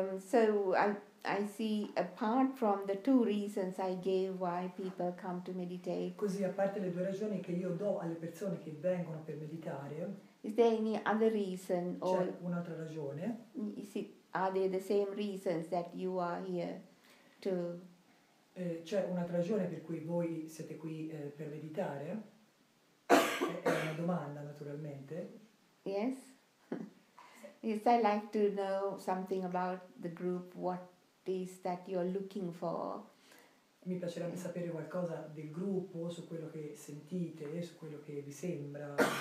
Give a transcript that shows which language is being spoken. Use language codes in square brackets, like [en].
[en] So I see, apart from the two reasons I gave why people come to meditate. [it] Così, a parte le due ragioni che io do alle persone che vengono per meditare, [en] is there any other reason, or [it] c'è un'altra ragione? [en] Are they the same reasons that you are here to? [it] C'è un'altra ragione per cui voi siete qui per meditare? È una domanda, naturalmente. [en] Yes. Yes, I like to know something about the group, what is that you're looking for. [it] Mi piacerebbe sapere qualcosa del gruppo, su quello che sentite, su quello che vi sembra.